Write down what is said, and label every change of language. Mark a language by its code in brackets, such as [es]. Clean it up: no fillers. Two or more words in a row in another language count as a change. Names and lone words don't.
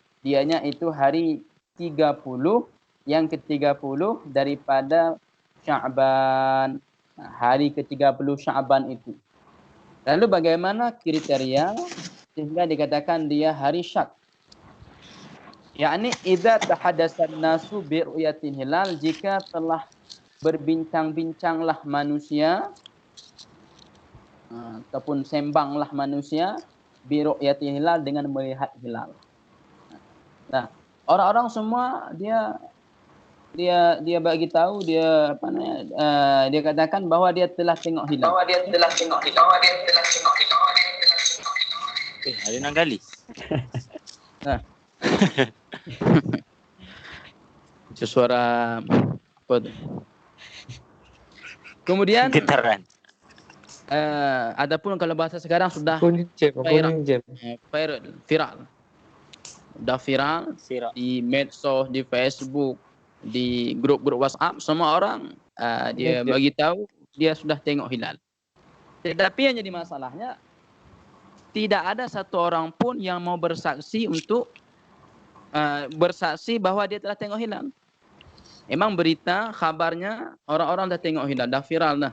[ms] Dianya itu hari 30 yang ke-30 daripada Sya'ban. Hari ke-30 Sya'ban itu. Lalu bagaimana kriteria sehingga dikatakan dia hari syak? [ar] يعني إذا تحدث الناس برؤية الهلال, [ms] jika telah berbincang-bincanglah manusia ataupun sembanglah manusia [ar] برؤية الهلال [ms] dengan melihat hilal. Nah, orang-orang semua dia bagi tahu, dia dia katakan bahwa dia telah tengok hilal. Ada 6 kali. Nah. Itu suara apa tu? Kemudian Getaran. adapun kalau bahasa sekarang sudah viral. Sudah viral di medsos, di Facebook, di grup-grup WhatsApp, semua orang dia bagi tahu dia sudah tengok hilal. Tetapi yang jadi masalahnya tidak ada satu orang pun yang mau bersaksi untuk bersaksi bahwa dia telah tengok hilal. Memang berita, kabarnya orang-orang dah tengok hilal, dah viral dah.